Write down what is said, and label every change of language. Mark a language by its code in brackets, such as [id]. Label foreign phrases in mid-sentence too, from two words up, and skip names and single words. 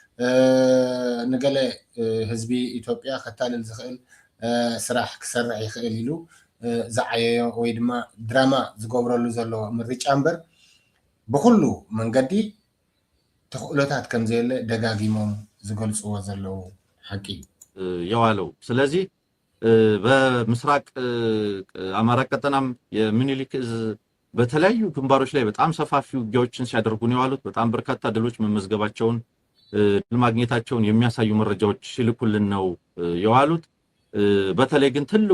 [ti] ንገለ ህዝቢ ኢትዮጵያ ከታልል ዝኽእል ስራሕ ክሰርሕ ይኽእል ኢሉ ዝዓየዮ ወይ ድማ ድራማ ዝገብረሉ ዘሎ ምርጫ እምበር ብኩሉ መንገዲ ተኽእሎታት ከም ዘየለ ደጋጊሞም ዝገልፅዎ ዘለው ሐቂ [am] የዋለው። ስለዚህ በምስራቅ አማራ ቀጠናም የሚኒሊክ በተለያዩ ግንባሮች ላይ በጣም ሰፋፊ ውጊያዎችን ሲያደርጉ ነው የዋሉት። በጣም በርካታ ድሎች መመዝገባቸውን ድል ማግኘታቸውን የሚያሳዩ መረጃዎች ሲልኩልን ነው የዋሉት። በተለይ ግን